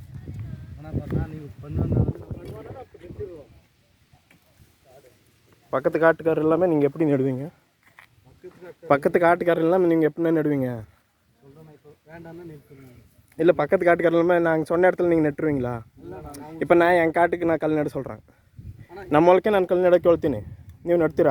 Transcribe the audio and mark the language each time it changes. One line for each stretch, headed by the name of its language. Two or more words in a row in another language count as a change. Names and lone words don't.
Tamil: பக்கத்து காட்டுக்காரர் எல்லாமே நீங்கள் எப்படி நடுவீங்க? பக்கத்து காட்டுக்காரர் எல்லாமே நீங்கள் எப்படி நடுவீங்க? இல்லை, பக்கத்து காட்டுக்காரர் எல்லாமே நாங்கள் சொன்ன இடத்துல நீங்கள் நட்டுருவீங்களா? இப்போ நான் என்
Kannada: ಕಾಟಿಗೆ ನಾನು ಕಲ್ಲು ನಡ
Tamil: சொல்கிறேன்.
Kannada: ನಮ್ಮ ಹೊಲಕ್ಕೆ ನಾನು ಕಲ್ಲು ನೆಡಕ್ಕೆ ಹೇಳ್ತೀನಿ, ನೀವು ನಡ್ತೀರಾ?